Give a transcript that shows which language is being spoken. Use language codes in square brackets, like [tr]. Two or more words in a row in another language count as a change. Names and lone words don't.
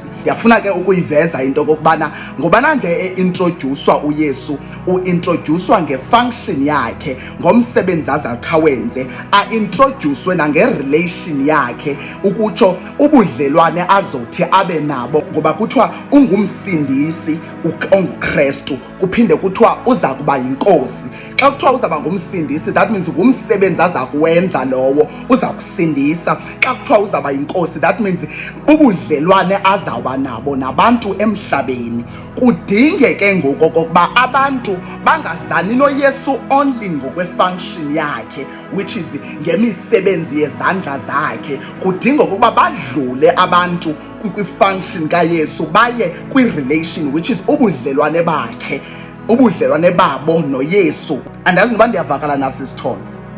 [xh] Ndiyafuna ke ukuyiveza into kokubana ngobana nje introducewa uYesu uintroducewa ngefunction yakhe ngomsebenzi azawuwenze introducewe nangerelation yakhe ukutsho ubudlelwane azothi abe nabo ngoba kuthiwa ungumsindisi onguKristu kuphinde kuthiwa uza kuba yinkosi. Xa kuthiwa uzaba ngumsindisi [en] that means [xh] ngumsebenzi aza kuwenza lowo uza kusindisa. Xa kuthiwa uzaba yinkosi [en] that means [xh] ubudlelwane azawuba nabo nabantu emhlabeni. Kudinge ke ngoku kokuba abantu bangazani noYesu only ngokwefunction yakhe [en] which is [xh] ngemisebenzi yezandla zakhe. Kudinga ukuba badlule abantu kwifunction kaYesu baye kwirelation [en] which is [xh] ubudlelwane bakhe ubudlelwane babo noYesu. Andazi noba ndiyavakala na SisToz.